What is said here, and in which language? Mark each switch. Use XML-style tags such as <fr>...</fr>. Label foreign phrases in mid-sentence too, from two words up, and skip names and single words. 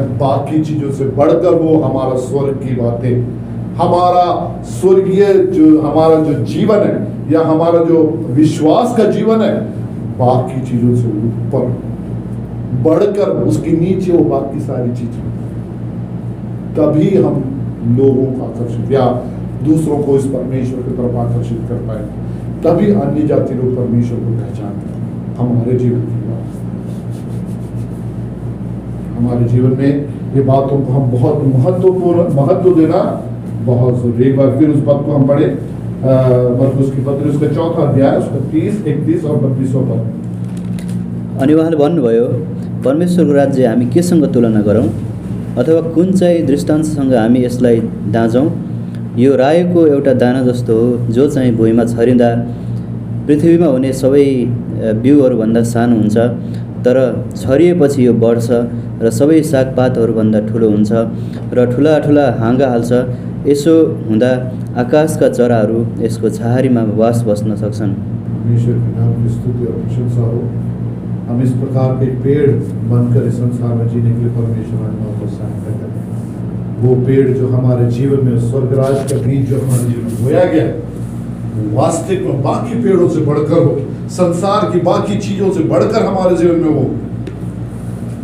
<hi>बाकी चीजों से बढ़कर वो हमारा स्वर्ग की बातें, हमारा स्वर्गीय जो हमारा जो जीवन है या हमारा जो विश्वास का जीवन है, बाकी चीजों से ऊपर बढ़कर उसके नीचे वो बाकी सारी चीजें, तभी हम लोगों को आकर्षित या दूसरों को इस परमेश्वर की तरफ आकर्षित कर पाए, तभी अन्य जाति लोग परमेश्वर को पहचानते हैं। हमारे जीवन की बात, हमारे जीवन में ये बातों को हम बहुत महत्व देना बहुत जरूरी। एक बार फिर उस बात को हम पढ़े मरकुस की पत्री उसका 4 अध्याय उसका 30, 31 और 32 पद।</hi> <ne>अनि उहाँले भन्नुभयो परमेश्वरको राज्य हामी केसँग तुलना गरौँ अथवा कुन चाहिँ दृष्टान्तसँग हामी यसलाई दाँजौँ। यो रायोको एउटा दाना जस्तो हो जो चाहिँ भुइँमा छरिँदा पृथ्वीमा हुने सबै बिउहरूभन्दा सानो हुन्छ, तर छरिएपछि यो बढ्छ र सबै सागपातहरूभन्दा ठुलो हुन्छ र ठुला ठुला हाँगा हाल्छ। यसो हुँदा आकाशका चराहरू यसको छहारीमा वास बस्न सक्छन्।</ne> <hi>परमेश्वर के नाम की स्तुति और प्रशंसा हो। हम इस प्रकार के पेड़ बनकर इस संसार में जीने के लिए परमेश्वर ने प्रोत्साहित करते हैं। वो पेड़ जो हमारे जीवन में स्वर्गराज का बीज जो हमारे जीवन में बोया गया, वास्तविक में बाकी पेड़ों से बढ़कर हो, संसार की बाकी चीजों से बढ़कर हमारे जीवन में हो।</hi>